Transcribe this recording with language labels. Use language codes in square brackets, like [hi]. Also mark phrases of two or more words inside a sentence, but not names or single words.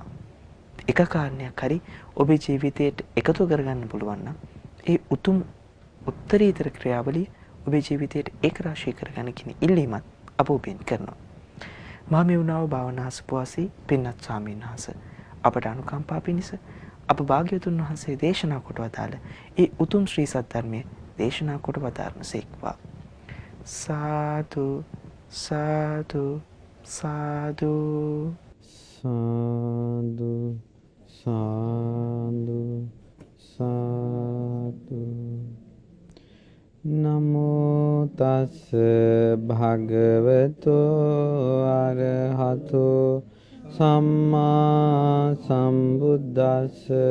[si] එක කාරණයක් හරි ඔබේ ජීවිතයට එකතු කරගන්න පුළුවන් නම් ඒ උතුම් උත්තරීතර ක්‍රියාවලිය ඔබේ ජීවිතයට ඒකරාශී කරගන්න කියන ඉල්ලීමත් අප ඔබෙන් කරනවා. මහමෙවුනාව භාවනා සුපවාසී පින්වත් ස්වාමීන් වහන්සේ අපට අනුකම්පා පිණිස අප භාග්‍යවතුන් වහන්සේ දේශනා කොට වදාළ ඒ උතුම් ශ්‍රී සද්ධර්මයේ දේශනා කොට වදාරනසේක්වා. සාදු සාදු සාදු සාදු සාදු සාදු. [pi] නමෝ තස් භගවතෝ අරහතෝ සම්මා සම්බුද්දස්ස.